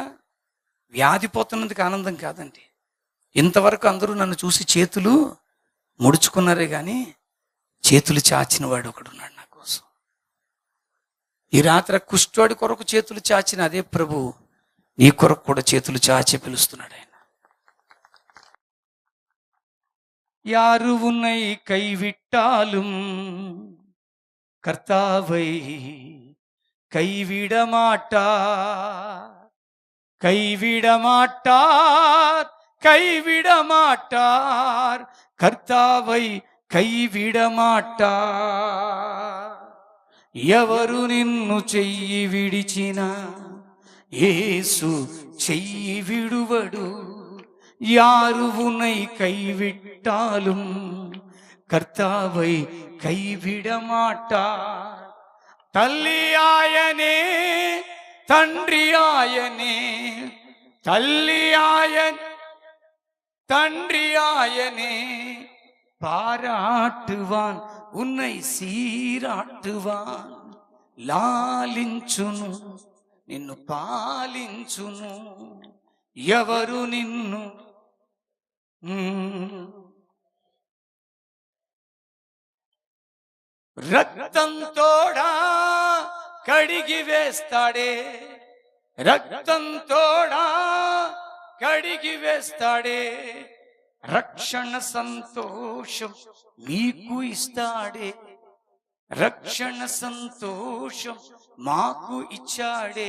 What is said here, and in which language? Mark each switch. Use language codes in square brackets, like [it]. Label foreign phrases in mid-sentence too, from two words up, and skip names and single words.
[te] వ్యాధి పోతున్నందుకు ఆనందం కాదండి. ఇంతవరకు అందరూ నన్ను చూసి చేతులు ముడుచుకున్నారే కానీ చేతులు చాచిన వాడు ఒకడున్నాడు నా కోసం. ఈ రాత్రి కుష్ఠోడి కొరకు చేతులు చాచిన అదే ప్రభు నీ కొరకు కూడా చేతులు చాచి పిలుస్తున్నాడు ఆయన. [ta] யாரு உன்னை கைவிட்டாலும் கர்த்தாவை கைவிட மாட்டார், கைவிட மாட்டார், கைவிட மாட்டார், கர்த்தாவை கைவிட மாட்டார். [te] ఎవరు నిన్ను చెయ్యి విడిచిన యేసు చెయ్యి విడువడు. [ta] யாரு உன்னை கைவிட்டாலும் கர்த்தாவை கைவிட மாட்டார். [te] తల్లి ఆయనే, తండ్రి ఆయనే, తల్లి ఆయన తండ్రి ఆయనే, [ta] பாராட்டுவான் உன்னை சீராட்டுவான், [te] లాలించును నిన్ను పాలించును ఎవరు నిన్ను రక్తంతోడా కడిగి వేస్తాడే, రక్తంతోడా కడిగి వేస్తాడే, రక్షణ సంతోషం మీకు ఇస్తాడే, రక్షణ సంతోషం మాకు ఇచ్చాడే.